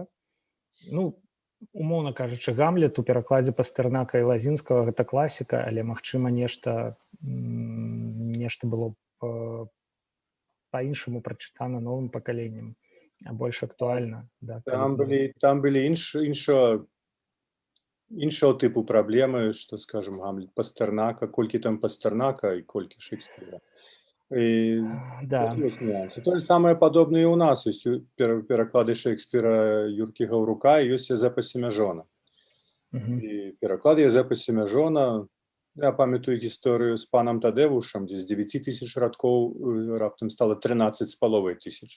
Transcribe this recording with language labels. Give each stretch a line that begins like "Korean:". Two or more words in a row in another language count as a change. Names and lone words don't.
Belarusian: Ну, умоўна кажучы, Гамлет у перакладзе Пастэрнака і Лазінскага гэта класіка, але магчыма нешта было па-іншаму прачытана новым пакаленнем, больш актуальна. Да, там былі іншого типу праблемы, што, скажем, Гамлет Пастэрнака, колькі там Пастэрнака і колькі Шекспіра. Да.
Russian: То же самое
Belarusian: падобнае у нас. Ёсць пераклады Шекспіра Юркі Гаўрука і ёсць Язэпа Семяжона. І пераклад Язэпа Семяжона, я памятаю гісторыю з панам Тадэвушам, дзе з 9 тысяч радкоў раптам стала 13,5 тысяч.